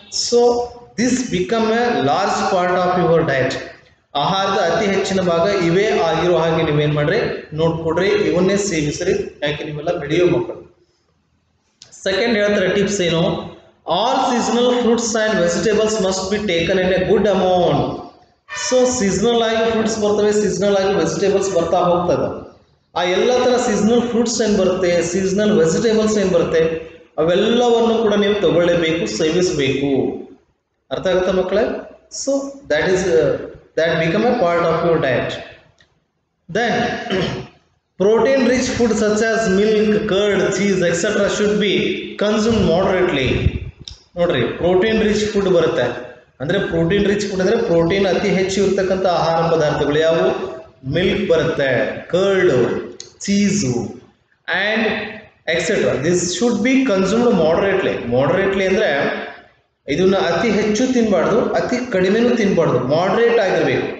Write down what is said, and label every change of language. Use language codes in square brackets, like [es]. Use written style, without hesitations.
[en] So this become a large part of your diet. [kn] ಆಹಾರದ ಅತಿ ಹೆಚ್ಚಿನ ಭಾಗ ಇವೇ ಆಗಿರೋ ಹಾಗೆ ನೀವೇನ್ ಮಾಡ್ರಿ, ನೋಡ್ಕೊಡ್ರಿ, ಇವನ್ನೇ ಸೇವಿಸ್ರಿ, ಯಾಕೆ ನೀವೆಲ್ಲ ಬೆಳೆಯೋ ಮಕ್ಕಳು. ಸೆಕೆಂಡ್ ಹೇಳ್ತಾರೆ ಟಿಪ್ಸ್ ಏನು? [en] All seasonal fruits and vegetables must be taken in a good amount. [kn] So seasonal ಆಗಿ ಫ್ರೂಟ್ಸ್ ಬರ್ತವೆ, ಸೀಸನಲ್ ಆಗಿ ವೆಜಿಟೇಬಲ್ಸ್ ಬರ್ತಾ ಹೋಗ್ತದೆ. ಆ ಎಲ್ಲ ಥರ ಸೀಸನಲ್ ಫ್ರೂಟ್ಸ್ ಏನು ಬರುತ್ತೆ, ಸೀಸನಲ್ ವೆಜಿಟೇಬಲ್ಸ್ ಏನು ಬರುತ್ತೆ, ಅವೆಲ್ಲವನ್ನು ಕೂಡ ನೀವು ತಗೊಳ್ಳೇಬೇಕು, ಸೇವಿಸಬೇಕು. ಅರ್ಥ ಆಗುತ್ತಾ ಮಕ್ಕಳೇ? [en] So that become a part of your diet. Then protein rich food such as milk, curd, cheese etc should be consumed moderately. [kn] ನೋಡ್ರಿ, ಪ್ರೋಟೀನ್ ರಿಚ್ ಫುಡ್ ಬರುತ್ತೆ ಅಂದರೆ ಪ್ರೋಟೀನ್ ರಿಚ್ ಫುಡ್ ಅಂದರೆ ಪ್ರೋಟೀನ್ ಅತಿ ಹೆಚ್ಚು ಇರ್ತಕ್ಕಂಥ ಆಹಾರ ಪದಾರ್ಥಗಳು ಯಾವುವು? ಮಿಲ್ಕ್ ಬರುತ್ತೆ, curd, cheese and etcetera. [en] This should be consumed moderately. [kn] ಮಾಡರೇಟ್ಲಿ ಅಂದರೆ ಇದನ್ನ ಅತಿ ಹೆಚ್ಚು ತಿನ್ನಬಾರ್ದು, ಅತಿ ಕಡಿಮೆನೂ ತಿನ್ನಬಾರ್ದು, ಮಾಡರೇಟ್ ಆಗಿರಬೇಕು.